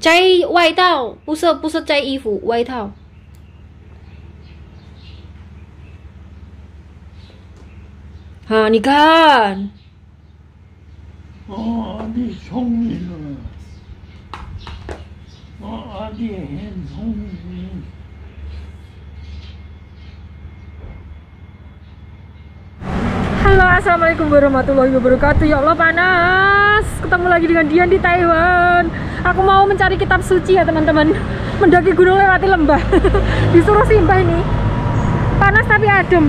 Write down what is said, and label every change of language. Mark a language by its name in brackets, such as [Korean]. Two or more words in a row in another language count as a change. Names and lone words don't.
[Chinese] 在外套，不是在衣服，外套。啊，你看。哦，你聪明了。哦，你很聪明。 [Arabic] Halo, السلام عليكم ورحمة الله وبركاته. يا الله, [Indonesian] panas. Ketemu lagi dengan Dian di Taiwan. Aku mau mencari kitab suci ya teman-teman. Mendaki gunung lewati lembah. Disuruh simbah ini. Panas tapi adem.